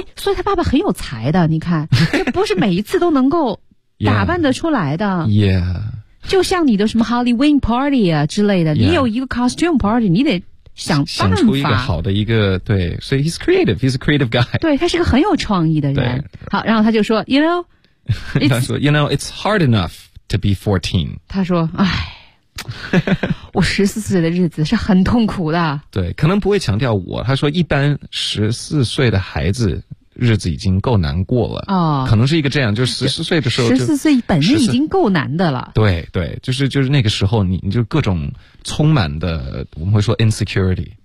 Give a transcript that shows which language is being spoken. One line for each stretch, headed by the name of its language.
Chinese: 所以她爸爸很有才的，你看不是每一次都能够打扮得出来的。 Yeah. 就像你的什么 Halloween party 啊之类的、yeah. 你有一个 costume party， 你得想办法。想出一个好的一个，对，所以
English: he's creative, he's a creative guy.
Chinese: 对，他是个很有创意的人。好，然后他就说
English: you know,
Chinese: 他说
English: you know, it's hard enough to be 14.
Chinese: 他说唉。我14岁的日子是很痛苦的。对，可能不会强调我，他说一般14岁的孩子日子已经够难过了、哦、可能是一个这样，就是14岁的时候 14岁本身已经够难的了。对对，就是那个时候你就各种充满的，我们会说 insecurity，